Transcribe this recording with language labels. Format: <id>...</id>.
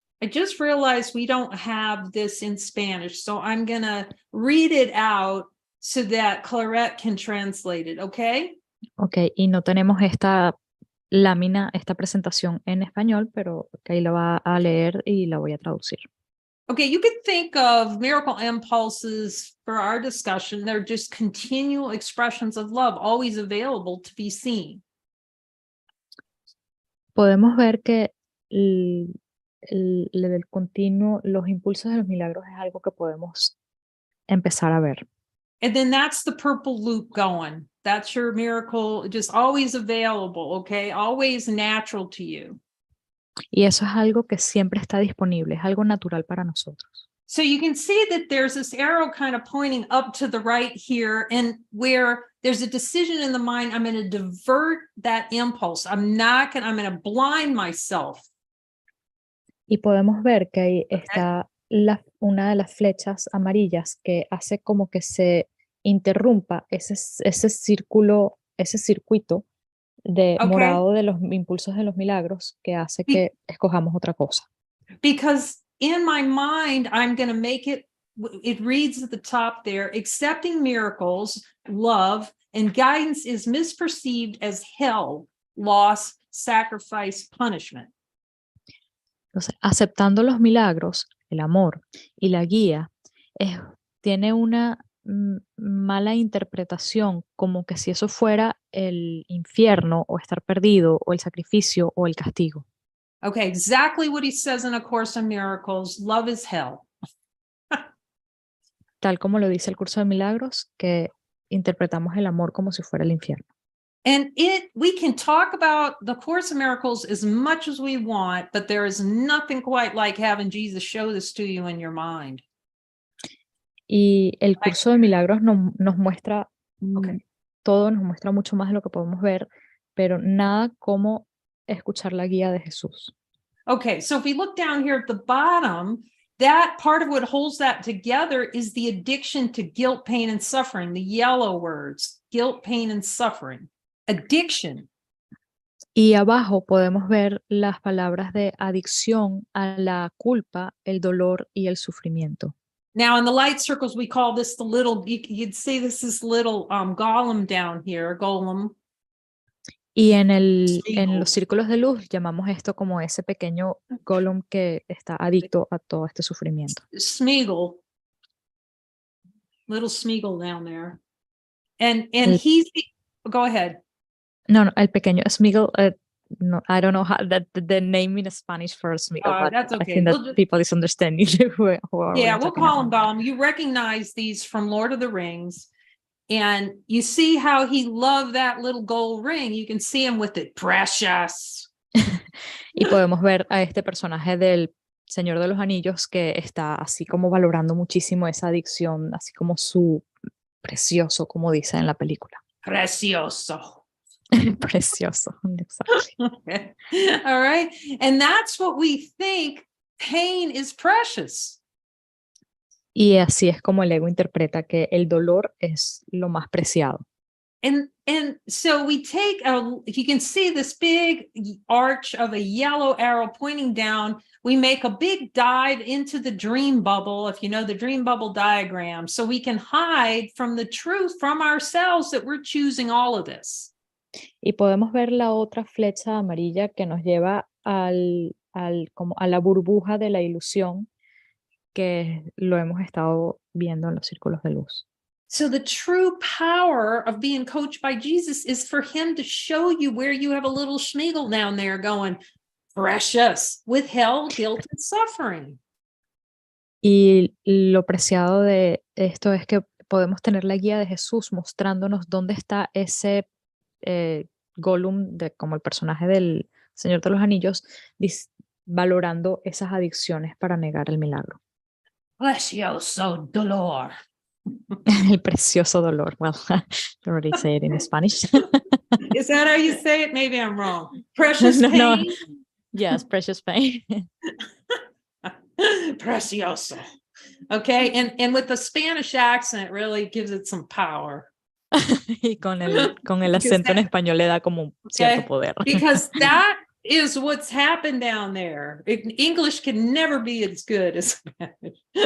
<en>I just realized we don't have this in Spanish, so I'm going to read it out so that Clarette can translate it, okay?</en> <es>Ok, y no tenemos esta lámina, esta presentación en español, pero ahí la va a leer y la voy a traducir.</es> <en>Okay, you could think of miracle impulses for our discussion. They're just continual expressions of love, always available to be seen.</en> <es>Podemos ver que el continuo, los impulsos de los milagros es algo que podemos empezar a ver.</es> <en>And then that's the purple loop going. That's your miracle, just always available, okay? Always natural to you.</en> <es>Y eso es algo que siempre está disponible, es algo natural para nosotros.</es> <en>So you can see that there's this arrow kind of pointing up to the right here, and where there's a decision in the mind, I'm going to divert that impulse. I'm going to blind myself.</en> <es>Y podemos ver que ahí está una de las flechas amarillas que hace como que se interrumpa ese círculo, ese circuito de morado de los impulsos de los milagros que hace que escojamos otra cosa.</es> <en>Because in my mind, I'm going to make it reads at the top there, accepting miracles, love, and guidance is misperceived as hell, loss, sacrifice, punishment.</en> <es>Entonces, aceptando los milagros, el amor y la guía, tiene una mala interpretación, como que si eso fuera el infierno o estar perdido o el sacrificio o el castigo.</es> <en>Okay, exactly what he says in A Course in Miracles, love is hell.</en> <es>Tal como lo dice el Curso de Milagros, que interpretamos el amor como si fuera el infierno.</es> <en>And we can talk about the Course in Miracles as much as we want, but there is nothing quite like having Jesus show this to you in your mind.</en> <es>Y el Curso de Milagros nos muestra todo, nos muestra mucho más de lo que podemos ver, pero nada como escuchar la guía de Jesús.</es> <en>Okay, so if we look down here at the bottom, that part of what holds that together is the addiction to guilt, pain, and suffering, the yellow words, guilt, pain, and suffering. Addiction.</en> <es>Y abajo podemos ver las palabras de adicción a la culpa, el dolor y el sufrimiento.</es> <en>Now in the light circles, we call this the little, you'd see this little golem down here, golem.</en> <es>Y en los círculos de luz llamamos esto como ese pequeño golem que está adicto a todo este sufrimiento.</es> <en>Smeagol. Little Smeagol down there. And he's, go ahead.</en> <es>No, el pequeño Smeagol, no,</es> <en>I don't know how the name in Spanish for Smeagol, but that's okay. I think that people is understanding who are yeah, we'll call him Gollum. You recognize these from Lord of the Rings. And you see how he loved that little gold ring. You can see him with it, precious.</en> <es>Y podemos ver a este personaje del Señor de los Anillos que está así como valorando muchísimo esa adicción, así como su precioso, como dice en la película. Precioso.</es> <en>Precioso, exactly. Okay. All right. And that's what we think pain is precious.</en> <es>Y así es como el ego interpreta que el dolor es lo más preciado.</es> <en>And so we take you can see this big arch of a yellow arrow pointing down. We make a big dive into the dream bubble, if you know the dream bubble diagram, so we can hide from the truth from ourselves that we're choosing all of this.</en> <es>Y podemos ver la otra flecha amarilla que nos lleva como a la burbuja de la ilusión que lo hemos estado viendo en los círculos de luz.</es> <en>So the true power of being coached by Jesus is for him to show you where you have a little Schmeagol down there going, precious, with hell, guilt, and suffering.</en> <es>Y lo preciado de esto es que podemos tener la guía de Jesús mostrándonos dónde está ese Gollum, como el personaje del Señor de los Anillos, valorando esas adicciones para negar el milagro. Precioso dolor. El precioso dolor.</es> <en>Well, I already say it in Spanish. Is that how you say it? Maybe I'm wrong. Precious No, no. pain? Yes, precious pain.</en> <es>Precioso.</es> <en>Okay, and with the Spanish accent, it really gives it some power.</en> <es>Y con el acento en español le da como un cierto poder.</es> <en>Because that is what's happened down there. English can never be as good as Spanish.</en>